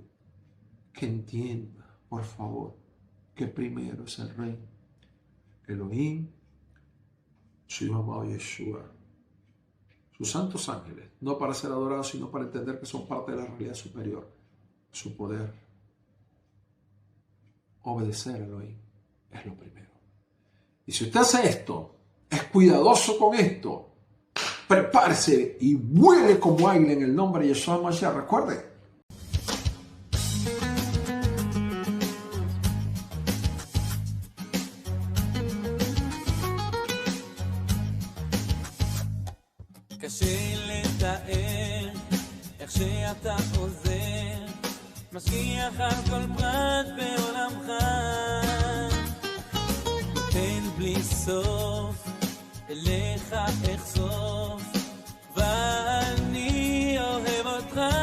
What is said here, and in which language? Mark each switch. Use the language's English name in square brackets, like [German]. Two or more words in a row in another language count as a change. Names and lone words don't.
[Spanish] Que entienda, por favor, que primero es el Rey Elohim, su Hijo amado Yeshua, sus santos ángeles, no para ser adorados, sino para entender que son parte de la realidad superior, su poder. Obedecer a Elohim es lo primero. Y si usted hace esto, es cuidadoso con esto, prepárese y vuele como águila en el nombre de Yeshua Mashiach. Recuerde, [Hebrew] קשה לתאר איך שאתה עוזר, משגיח על כל פרט בעולמך, נותן בלי סוף, אליך אחשוף, ואני אוהב אותך.